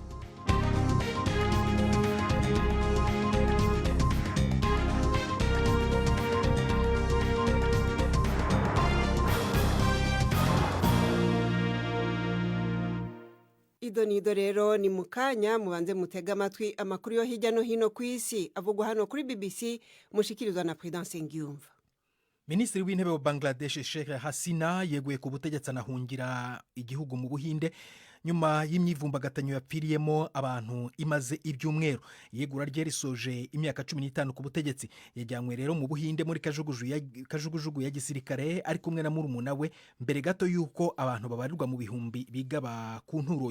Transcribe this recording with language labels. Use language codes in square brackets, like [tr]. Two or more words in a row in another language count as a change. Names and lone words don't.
[rw] Idonido rero ni mukanya mubanze mutega amatwi amakuru yo hirya no hino ku isi avugwa hano kuri BBC mushikirizwa na Prudence Ngiyumva. Minisitiri w'intebe wa Bangladesh Sheikh Hasina yeguye ku butegetsi anahungira igihugu mu Buhinde nyuma y'imyivumbagatanyo yapfiriyemo abantu imaze ibyumweru. Yegura rye risoje imyaka 15 ku butegetsi. Yajyanywe rero mu Buhinde muri kajugujugu ya gisirikare ari kumwe na murumuna we mbere gato yuko abantu babarirwa mu bihumbi bigaba ku nturoye.